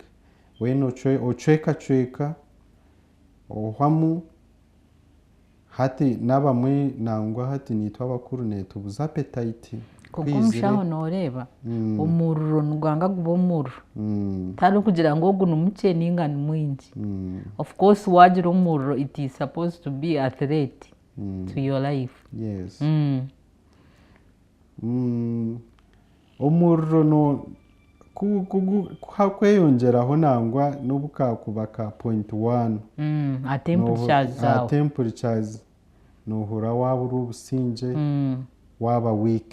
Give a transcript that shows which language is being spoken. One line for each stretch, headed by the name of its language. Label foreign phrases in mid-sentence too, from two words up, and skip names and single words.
Nyankole: Weena ocwekacweka ohwamu, hati nabamwe nangwa hati niitwe abakuru netubuza appetite. Konka omushaho nooreeba omuriro nigwanga guba omuriro, tari kugira ngu ogu nimukye ninga ni mwingi.
English: Of course
Nyankole: wagira omuriro
English: it is supposed to be a threat to your life. Yes.
Nyankole: Omuriro kweyongeraho nangwa n'obukakuba ka 0.1 temperatures nohura wabura obusingye, waba weak.